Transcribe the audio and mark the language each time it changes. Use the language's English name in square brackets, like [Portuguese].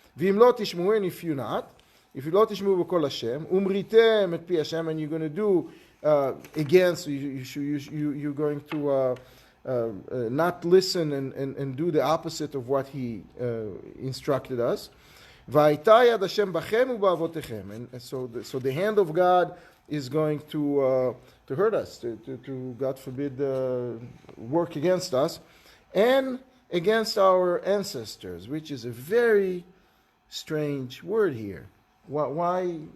[Hebrew] ואם לא תשמעו, [English] and if you [Hebrew] לא תשמעו בקול השם, ומריתם את פי השם, [English] and you're going to do against, you're going to not listen and do the opposite of what he instructed us. [Hebrew] והייתה יד השם בכם ובאבותיכם. [English] And so the hand of God is going to hurt us, to God forbid, work against us, and against our ancestors, which is a very strange word here. Why?